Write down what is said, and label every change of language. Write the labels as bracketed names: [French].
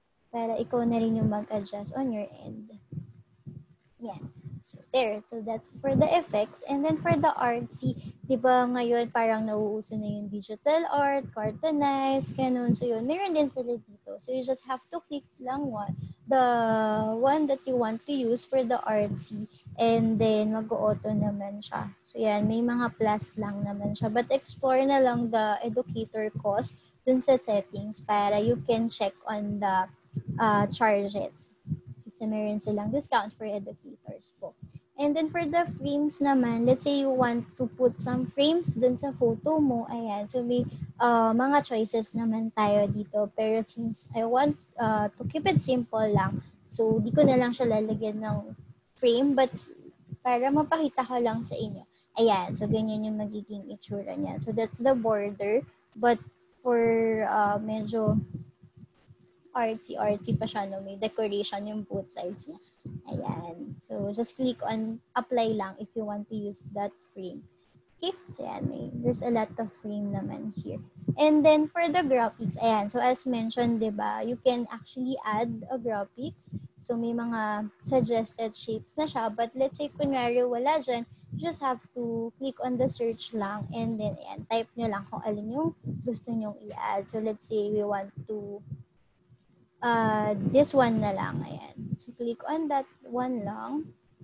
[Filipino] Para ikaw na rin yung mag-adjust [English] on your end. [Filipino] Yan. So, there. [English] So, that's for the effects. And then, for the artsy, [Filipino] di ba ngayon parang nauuso na yung [English] digital art, cartoonize, ganun. So, yun. [Filipino] Meron din sila dito. [English] So, you just have to click lang the one that you want to use for the artsy. [Filipino] And then, mag-auto naman siya. So, yan. May mga plus lang naman siya. [English] But, explore na lang the educator cost [Filipino] dun sa [English] settings para you can check on the charges. [Filipino] Kasi meron silang [English] discount for educators po. And then for the frames naman, let's say you want to put some frames [Filipino] dun sa photo mo, ayan. So may mga choices naman tayo dito. Pero [English] since I want to keep it simple [Filipino] lang, so di ko na lang siya lalagyan ng frame, but para mapakita ko lang sa inyo. Ayan, so ganyan yung magiging itsura niya. [English] So that's the border, but for [Filipino] medyo artsy pa siya, no? May decoration yung both sides niya. [English] Ayan. So, just click on apply lang if you want to use that frame. Okay? So, ayan. There's a lot of frame naman here. And then, for the graphics, ayan. So, as mentioned, [Filipino] diba, [English] you can actually add a graphics. [Filipino] So, may mga suggested shapes na siya. [English] But, let's say, [Filipino] kunwari wala dyan, [English] you just have to click on the search lang. [Filipino] And then, ayan, type nyo lang kung alin yung gusto nyong i-add. [English] So, let's say, we want to this one [Filipino] na lang. Ayan. [English] So, click on that one lang.